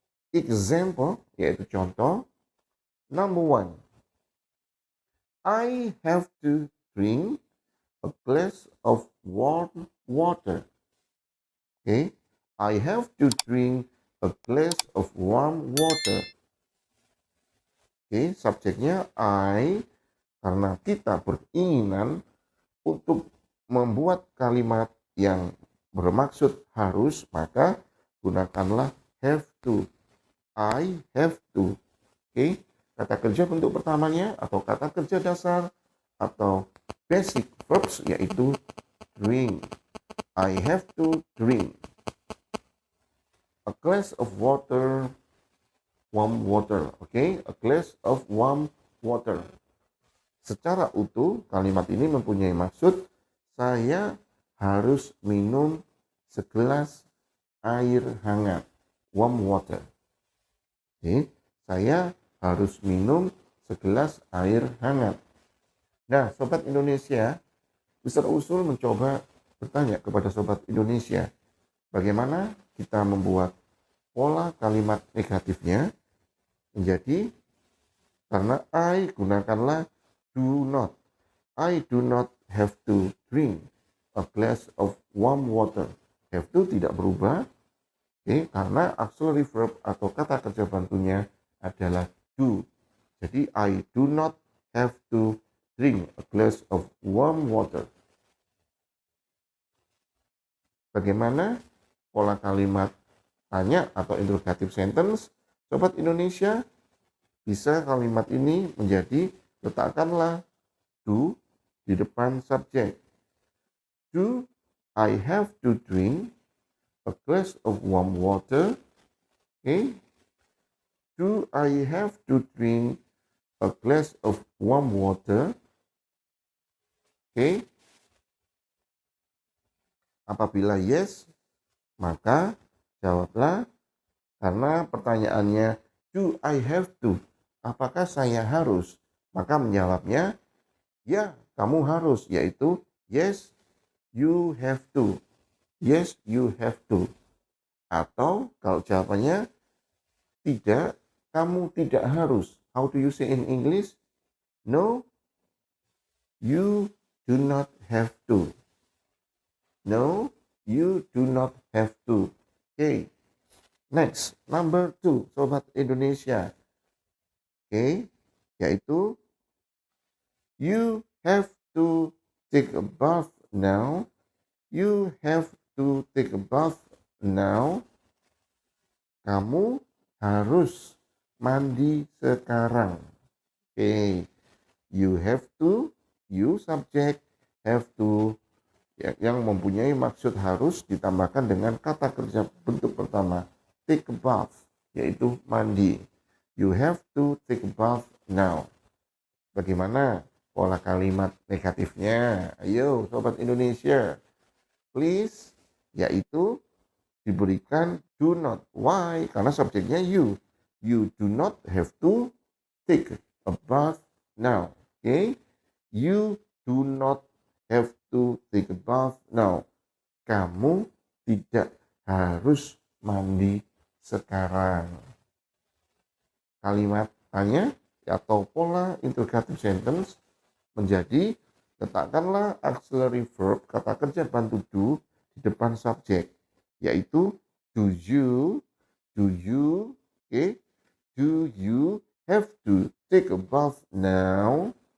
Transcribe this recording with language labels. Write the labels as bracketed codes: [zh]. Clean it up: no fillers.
[en] Example, [id] yaitu contoh. [en] Number one, I have to drink a glass of warm water. Okay, I have to drink a glass of warm water. [id] Okay, subjeknya I, karena kita beringinan untuk membuat kalimat yang bermaksud harus, maka gunakanlah have to. [en] I have to. [id] Okay, kata kerja bentuk pertamanya atau kata kerja dasar atau basic verbs yaitu drink. [en] I have to drink a glass of water, warm water. Okay, a glass of warm water. [id] Secara utuh kalimat ini mempunyai maksud saya harus minum segelas air hangat, [en] warm water. [id] Okay, saya harus minum segelas air hangat. Nah, Sobat Indonesia, Mr. Usul mencoba bertanya kepada Sobat Indonesia, bagaimana kita membuat pola kalimat negatifnya menjadi, karena I, gunakanlah do not. [en] I do not have to drink a glass of warm water. [id] Have to tidak berubah, karena auxiliary verb atau kata kerja bantunya adalah do. Jadi [en] I do not have to drink a glass of warm water. [id] Bagaimana pola kalimat tanya atau interrogative sentence? Sobat Indonesia, bisa kalimat ini menjadi letakkanlah do di depan subjek. [en] Do I have to drink a glass of warm water? Okay. Do I have to drink a glass of warm water? Okay. [id] Apabila yes, maka jawablah, karena pertanyaannya [en] do I have to? [id] Apakah saya harus? Maka menjawabnya ya, kamu harus, yaitu [en] yes, you have to. Yes, you have to. [id] Atau kalau jawabannya tidak, kamu tidak harus. [en] How do you say in English? No, you do not have to. No, you do not have to. Okay. Next, number 2, Sobat Indonesia. Okay, [id] yaitu [en] you have to take a bath now. You have to take a bath now. [id] Kamu harus mandi sekarang. [en] Okay. You have to, [id] you subject, have to, yang mempunyai maksud harus ditambahkan dengan kata kerja bentuk pertama, [en] take a bath, [id] yaitu mandi. [en] You have to take a bath now. [id] Bagaimana pola kalimat negatifnya? Ayo Sobat Indonesia, [en] please, [id] yaitu diberikan do not. [en] Why? [id] Karena subjeknya [en] you. You do not have to take a bath now. Okay, you do not have to take a bath now. [id] Kamu tidak harus mandi sekarang. Kalimat tanya atau pola interrogative sentence menjadi letakkanlah auxiliary verb kata kerja bantu do di depan subjek, yaitu [en] do you, okay, do you have to take a bath now?